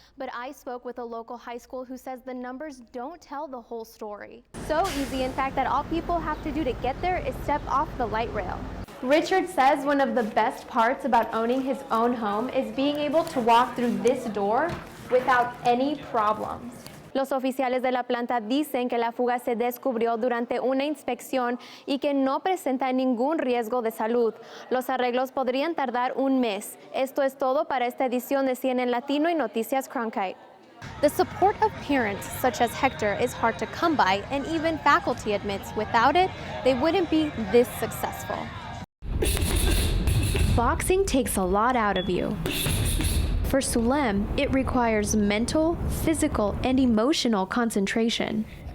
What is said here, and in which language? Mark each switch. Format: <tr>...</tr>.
<en>But I spoke with a local high school who says the numbers don't tell the whole story. So easy, in fact, that all people have to do to get there is step off the light rail. Richard says one of the best parts about owning his own home is being able to walk through this door without any problems.</en> <es>Los oficiales de la planta dicen que la fuga se descubrió durante una inspección y que no presenta ningún riesgo de salud. Los arreglos podrían tardar un mes. Esto es todo para esta edición de CNN Latino y Noticias Cronkite.</es> <en>The support of parents such as Hector is hard to come by, and even faculty admits without it, they wouldn't be this successful. Boxing takes a lot out of you. For Sulem, it requires mental, physical, and emotional concentration.</en>